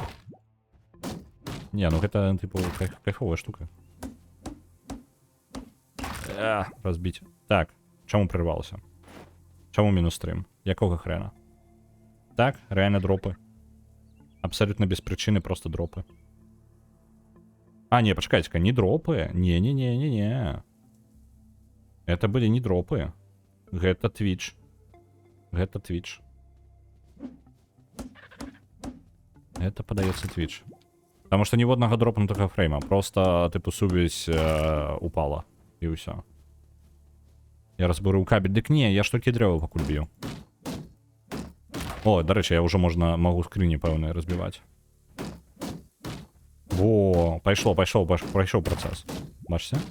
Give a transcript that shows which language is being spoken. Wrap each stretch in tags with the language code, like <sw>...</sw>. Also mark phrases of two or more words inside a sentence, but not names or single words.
<be>Не, ну гэта, типу, кайфовая штука. Разбіць. Так, чаму прырвалася? Чаму мінус 3? Якога хрена? Так, рэальна дропы. Абсалютна без прычыны, просто дропы. А, не, пачакайце-ка, не дропы. Не.</be> <ru>Это были не дропы.</ru> <be>Гэта Twitch. Гэта Twitch.</be> <ru>Это подается Twitch. Потому что</ru> <be>ніводнага дропнутага фрейма. Просто, типу, сувязь упала. І ўсё. Я разберу кабель. Дык не, я ж толькі дрэва пакуль б'ю. О, дарэчы, я ўжо магу скрыні пэўныя разбіваць. Во, пайшоў працэс. Бачыце?</be>